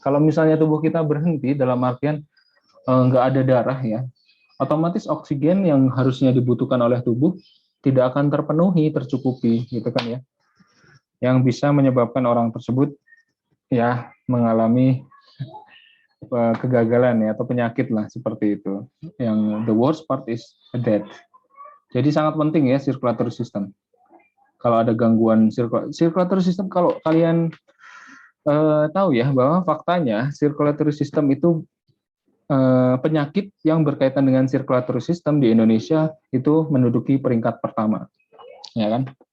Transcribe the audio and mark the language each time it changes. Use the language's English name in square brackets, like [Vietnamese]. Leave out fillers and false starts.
[Indonesian] Kalau misalnya tubuh kita berhenti dalam artian nggak ada darah ya, otomatis oksigen yang harusnya dibutuhkan oleh tubuh tidak akan terpenuhi, tercukupi gitu kan ya. Yang bisa menyebabkan orang tersebut ya mengalami kegagalan ya atau penyakit lah seperti itu. [English] Yang the worst part is death. [Indonesian] Jadi sangat penting ya circulatory system. Kalau ada gangguan circulatory system, kalau kalian tahu ya bahwa faktanya circulatory system itu penyakit yang berkaitan dengan circulatory system di Indonesia itu menduduki peringkat pertama, ya kan?